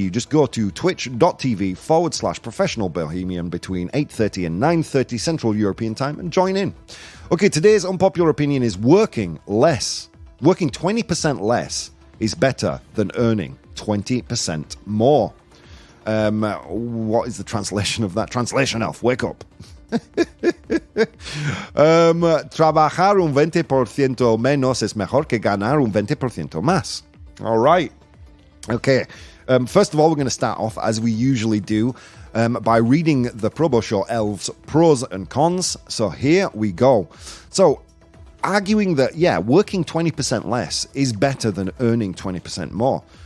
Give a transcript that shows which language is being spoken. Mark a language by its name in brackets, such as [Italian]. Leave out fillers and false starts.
[English] You just go to twitch.tv/professional bohemian between 8:30 and 9:30 Central European time and join in. Okay, today's unpopular opinion is working 20% less is better than earning 20% more. What is the translation of that? Translation elf, wake up. [Spanish] Trabajar un 20% menos es mejor que ganar un 20% más. [English] All right. Okay, first of all, we're going to start off, as we usually do, by reading the ProBoh Show Elves' pros and cons. So here we go. So, arguing that, working 20% less is better than earning 20% more.